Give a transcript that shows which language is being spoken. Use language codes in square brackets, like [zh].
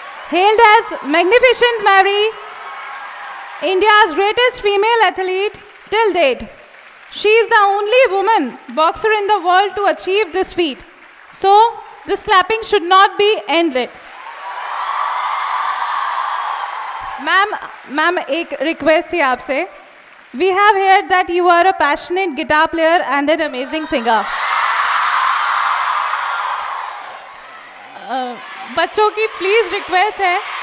[en] Hailed as Magnificent Mary, India's greatest female athlete till date. She is the only woman boxer in the world to achieve this feat. So, this clapping should not be ended. [hi] Ma'am, एक request थी आपसे. [en] We have heard that you are a passionate guitar player and an amazing singer. [hi] बच्चों की please request है.